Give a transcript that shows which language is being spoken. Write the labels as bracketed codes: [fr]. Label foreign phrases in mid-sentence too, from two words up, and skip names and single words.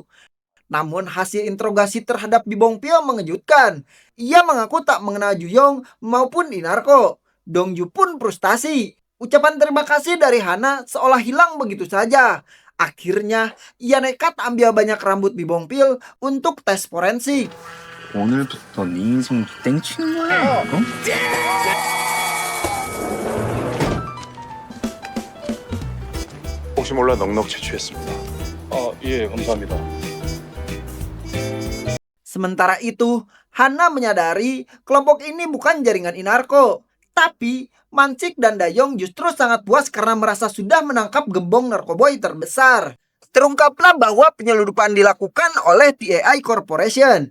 [id] Namun hasil interogasi terhadap Bibongpil mengejutkan. Ia mengaku tak mengenal Juyong maupun Inarko. Dongju pun frustasi. Ucapan terima kasih dari Hana seolah hilang begitu saja. Akhirnya ia nekat ambil banyak rambut Bibongpil untuk tes forensik. [ko] 오늘부터 네 인생 땡치는 거야. 어? 혹시 몰라 넉넉 채취했습니다. 예, 감사합니다. [id] Sementara itu, Hana menyadari kelompok ini bukan jaringan Inarko. Tapi, Mansik dan Dayong justru sangat puas karena merasa sudah menangkap gembong narkoboy terbesar. Terungkaplah bahwa penyelundupan dilakukan oleh TAI Corporation.